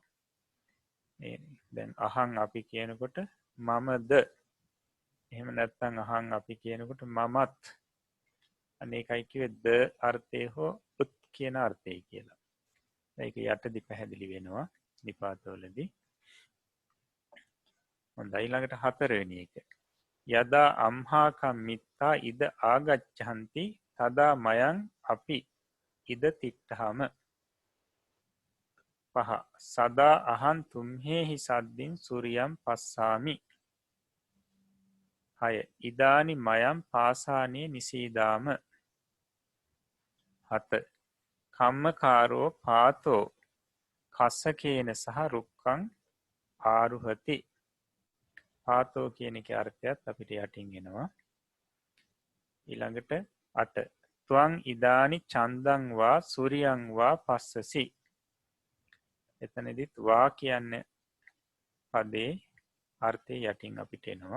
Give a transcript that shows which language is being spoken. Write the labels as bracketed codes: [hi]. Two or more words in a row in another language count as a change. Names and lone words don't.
[si] දැන් අහං අපි කියනකොට මමද එහෙම නැත්නම් අහං අපි කියනකොට මමත් අනේකයි කිව්වේ ද අර්ථය හෝ උත් කියන අර්ථය කියලා. ඒක යටදී පැහැදිලි වෙනවා නිපාතවලදී. හොඳයි ඊළඟට හතරවෙනි එක. [pi] යදා අම්හාකම් මිත්තා ඉද ආගච්ඡanti තදා මයං අපි ඉද තිට්ඨාම. පහ සදා අහං තුම්හෙහි සද්දින් සූරියම් පස්සාමි. 6 ඉදානි මයං පාසානේ නිසීදාම. 7 කම්මකාරෝ පාතෝ කස්සකේන සහ රුක්කං ආරුහති. [si] පාතෝ කියන එකේ අර්ථයත් අපිට යටින් එනවා. ඊළඟට [pi] 8 ත්වං ඉදානි චන්දං වා සූරියං වා පස්සසි. [si] එතනදිත් වා කියන්නේ පදේ අර්ථය යටින් අපිට එනවා.